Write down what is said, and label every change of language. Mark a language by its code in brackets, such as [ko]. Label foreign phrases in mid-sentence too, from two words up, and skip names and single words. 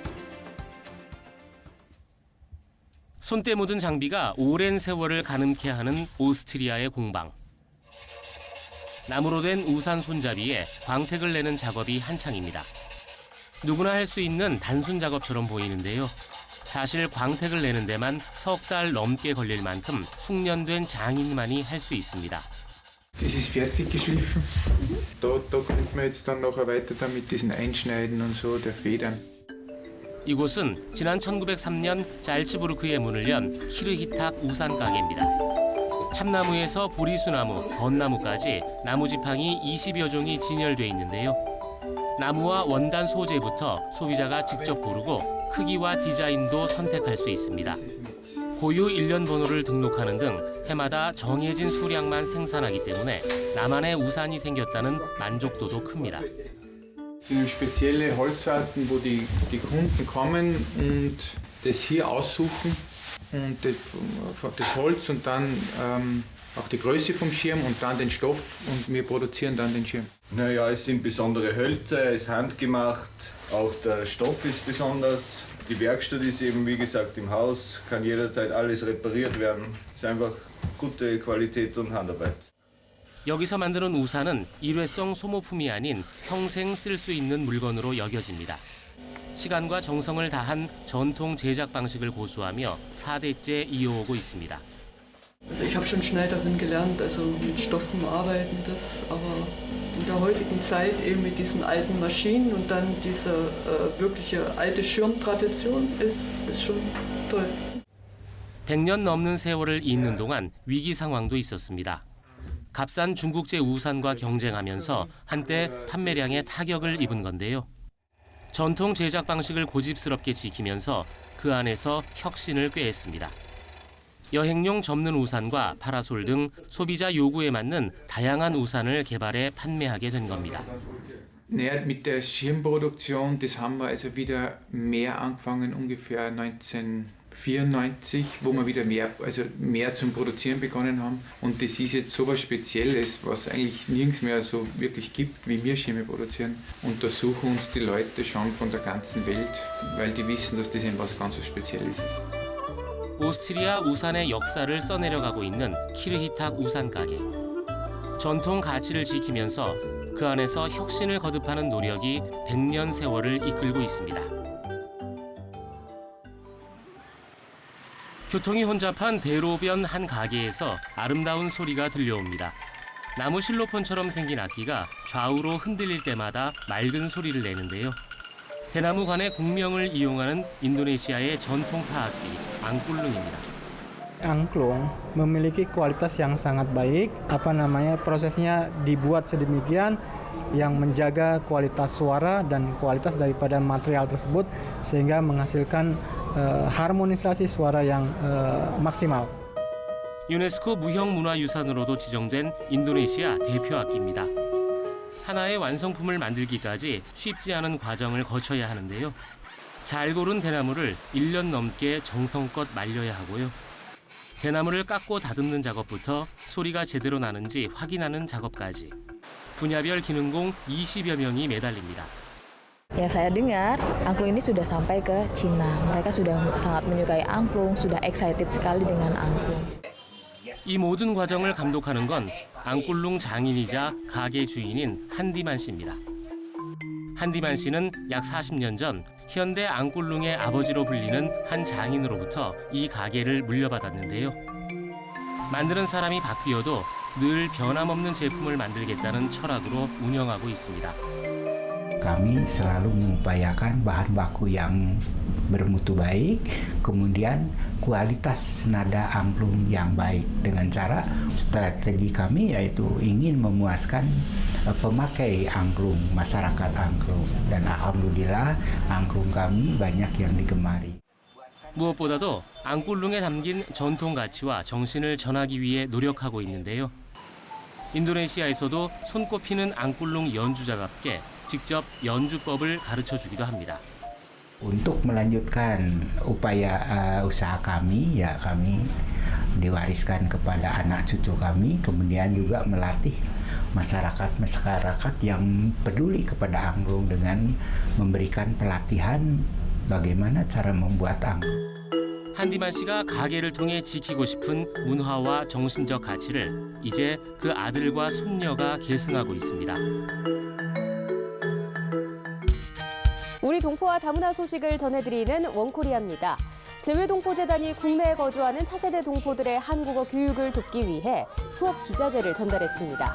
[ko] 손때 묻은 장비가 오랜 세월을 가늠케 하는 오스트리아의 공방. 나무로 된 우산 손잡이에 광택을 내는 작업이 한창입니다. 누구나 할 수 있는 단순 작업처럼 보이는데요. 사실 광택을 내는 데만 석 달 넘게 걸릴 만큼 숙련된 장인만이 할 수 있습니다. [de] Das ist fertig geschliffen. Da könnte man jetzt dann nachher weiter damit diesen Einschneiden und so der Federn. [ko] 이곳은 지난 1903년 잘츠부르크에 문을 연 키르히탁 우산 가게입니다. 참나무에서 보리수나무, 벚나무까지 나무 지팡이 20여 종이 진열돼 있는데요. 나무와 원단 소재부터 소비자가 직접 고르고 크기와 디자인도 선택할 수 있습니다. 고유 일련 번호를 등록하는 등 해마다 정해진 수량만 생산하기 때문에 나만의 우산이 생겼다는 만족도도 큽니다. [de] Das sind spezielle Holzarten, wo die Kunden kommen und das hier aussuchen und das Holz und dann auch die Größe vom Schirm und dann den Stoff und wir produzieren dann den Schirm. Naja, es sind besondere Hölzer, es ist handgemacht, auch der Stoff ist besonders. Die Werkstatt ist eben, wie gesagt, im Haus, kann jederzeit alles repariert werden. Es ist einfach gute Qualität und Handarbeit. [ko] 여기서 만드는 우산은 일회성 소모품이 아닌 평생 쓸 수 있는 물건으로 여겨집니다. 시간과 정성을 다한 전통 제작 방식을 고수하며 4대째 이어오고 있습니다. [de] Also ich habe schon schnell darin gelernt, also mit Stoffen arbeiten, das, aber in der heutigen Zeit eben mit diesen alten Maschinen und dann diese wirkliche alte Schirmtradition ist schon toll. [ko] 100년 넘는 세월을 잇는 동안 위기 상황도 있었습니다. 값싼 중국제 우산과 경쟁하면서 한때 판매량에 타격을 입은 건데요. 전통 제작 방식을 고집스럽게 지키면서 그 안에서 혁신을 꾀했습니다. 여행용 접는 우산과 파라솔 등 소비자 요구에 맞는 다양한 우산을 개발해 판매하게 된 겁니다. [de] Naja, mit der Schirmproduktion, das haben wir also wieder mehr angefangen, ungefähr 1994, wo wir wieder mehr zum Produzieren begonnen haben. Und das ist jetzt so was Spezielles, was eigentlich nirgends mehr so wirklich gibt, wie wir Schirme produzieren. Untersuchen uns die Leute schon von der ganzen Welt, weil die wissen, dass das etwas ganz Spezielles ist. [ko] 오스트리아 우산의 역사를 써내려가고 있는 키르히탁 우산 가게. 전통 가치를 지키면서 그 안에서 혁신을 거듭하는 노력이 100년 세월을 이끌고 있습니다. 교통이 혼잡한 대로변 한 가게에서 아름다운 소리가 들려옵니다. 나무 실로폰처럼 생긴 악기가 좌우로 흔들릴 때마다 맑은 소리를 내는데요. 대나무관의 공명을 이용하는 인도네시아의 전통 타악기, angklung입니다. [id] Angklung memiliki kualitas yang sangat baik. Prosesnya dibuat sedemikian yang menjaga kualitas suara dan kualitas daripada material tersebut sehingga menghasilkan harmonisasi suara yang maksimal. [ko] 유네스코 무형문화유산으로도 지정된 인도네시아 대표 악기입니다. 하나의 완성품을 만들기까지 쉽지 않은 과정을 거쳐야 하는데요. 잘 고른 대나무를 1년 넘게 정성껏 말려야 하고요. 대나무를 깎고 다듬는 작업부터 소리가 제대로 나는지 확인하는 작업까지. 분야별 기능공 20여 명이 매달립니다. [id] Yang saya dengar, angklung ini sudah sampai ke Cina. Mereka sudah sangat menyukai angklung, sudah excited sekali dengan angklung. [ko] 이 모든 과정을 감독하는 건 앙꿀룽 장인이자 가게 주인인 한디만 씨입니다. 한디만 씨는 약 40년 전 현대 앙꿀룽의 아버지로 불리는 한 장인으로부터 이 가게를 물려받았는데요. 만드는 사람이 바뀌어도 늘 변함없는 제품을 만들겠다는 철학으로 운영하고 있습니다. [id] Kami selalu mengupayakan bahan baku yang bermutu baik, kemudian kualitas nada angklung yang baik dengan cara strategi kami yaitu ingin memuaskan pemakai angklung, masyarakat angklung, dan alhamdulillah angklung kami banyak yang digemari. [ko] 무엇보다도 앙꿀룽에 담긴 전통 가치와 정신을 전하기 위해 노력하고 있는데요. 인도네시아에서도 손꼽히는 앙꿀룽 연주자답게 직접 연주법을 가르쳐주기도 합니다. [id] Untuk melanjutkan upaya usaha kami, ya kami diwariskan kepada anak cucu kami, kemudian juga melatih masyarakat yang peduli kepada angklung dengan memberikan pelatihan bagaimana cara membuat angklung. [ko] 한디만 씨가 가게를 통해 지키고 싶은 문화와 정신적 가치를 이제 그 아들과 손녀가 계승하고 있습니다. 우리 동포와 다문화 소식을 전해드리는 원코리아입니다. 재외동포재단이 국내에 거주하는 차세대 동포들의 한국어 교육을 돕기 위해 수업 기자재를 전달했습니다.